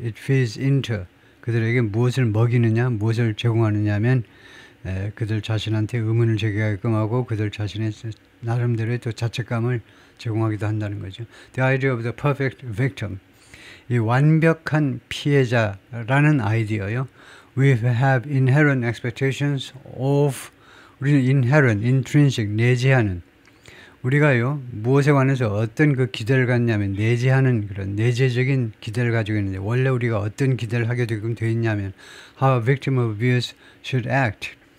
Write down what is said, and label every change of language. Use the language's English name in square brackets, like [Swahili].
[English] It feeds into, [Korean] 그들에게 무엇을 먹이느냐, 무엇을 제공하느냐 하면 그들 자신한테 의문을 제기하게끔 하고 그들 자신의 나름대로의 또 자책감을 제공하기도 한다는 거죠. [English] The idea of the perfect victim, [Korean] 이 완벽한 피해자라는 아이디어요. [English] We have inherent expectations of, [Korean] 우리는 inherent, intrinsic, 내재하는, 우리가요 무엇에 관해서 어떤 기대를 갖냐면 내재하는 그런 내재적인 기대를 가지고 있는데, 원래 우리가 어떤 기대를 하게 되어 있냐면 [English] how a victim of abuse should act,